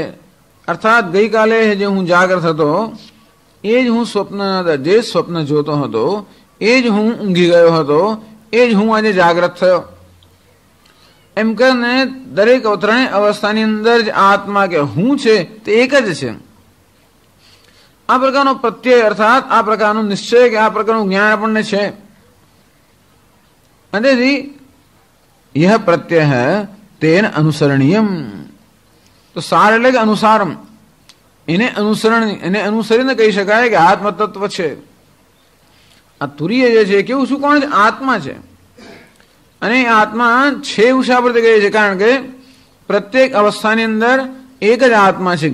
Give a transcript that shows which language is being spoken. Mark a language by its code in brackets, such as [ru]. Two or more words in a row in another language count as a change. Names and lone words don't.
[gu] અર્થાત ગઈકાલે જે હું જાગ્રત હતો એ જ હું સ્વપ્ન, જે સ્વપ્ન જોતો હતો એ જ હું ઊંઘી ગયો હતો, એ જ હું આજે જાગ્રત થયો. એમ કરીને દરેક ત્રણેય અવસ્થાની અંદર જ આત્મા કે હું છે તે એક જ છે. આ પ્રકારનો પ્રત્યય અર્થાત આ પ્રકારનો નિશ્ચય કે આ પ્રકારનું જ્ઞાન આપણને છે. અને તેથી [sa] यह प्रत्यय तेन अनुसरणीयम. [gu] તો સાર એટલે કે અનુસારમ, એને અનુસરીને કહી શકાય કે આત્મ તત્વ છે. આ તુરીય જે છે કેવું શું, કોણ છે? આત્મા છે. અને આત્મા છે એવું શા પરથી કહે છે? કારણ કે પ્રત્યેક અવસ્થાની અંદર એક જ આત્મા છે.